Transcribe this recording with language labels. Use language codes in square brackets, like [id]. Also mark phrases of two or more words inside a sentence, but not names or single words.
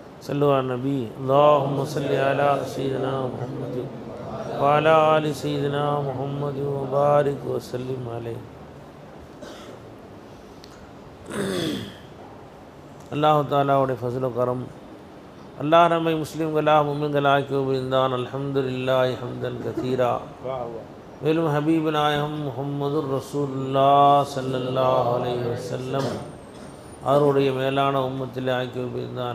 [ar] صلوا على النبي اللهم صل على سيدنا محمد وعلى آل سيدنا محمد وبارك وسلم عليه. [ta] அல்லாஹ் தஆலாவுடைய [ar] فضل كرم [ta] அல்லாஹ் நம்மை முஸ்லிம்களாக முமின்களாக்கி உபரிந்தான். [ar] الحمد لله حمدا كثيرا. [ta] மேலும் ஹபீப் நாயகம் [ar] محمد رسول الله صلى الله عليه وسلم [ta] அவருடைய மேலான உம்மத்தில் ஆக்கி உபரிந்தான்.